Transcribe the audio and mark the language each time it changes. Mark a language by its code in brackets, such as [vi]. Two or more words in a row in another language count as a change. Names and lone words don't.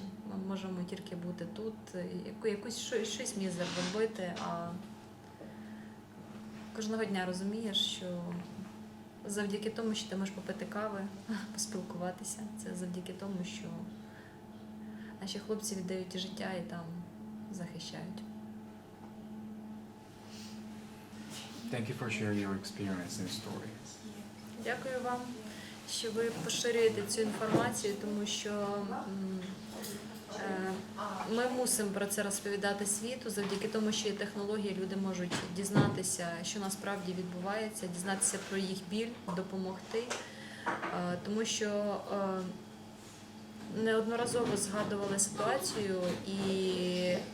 [uk] Ми можемо тільки бути тут, щось мізер робити, а кожного дня розумієш, що завдяки тому, що ти можеш попити кави, поспілкуватися, це завдяки тому, що наші хлопці віддають життя і там захищають. [en] Thank you for sharing your experience and story. [uk] Дякую вам, що ви поширюєте цю інформацію, тому що ми мусимо про це розповідати світу, завдяки тому, що є технології, люди можуть дізнатися, що насправді відбувається, дізнатися про їх біль, допомогти, тому що неодноразово згадували ситуацію і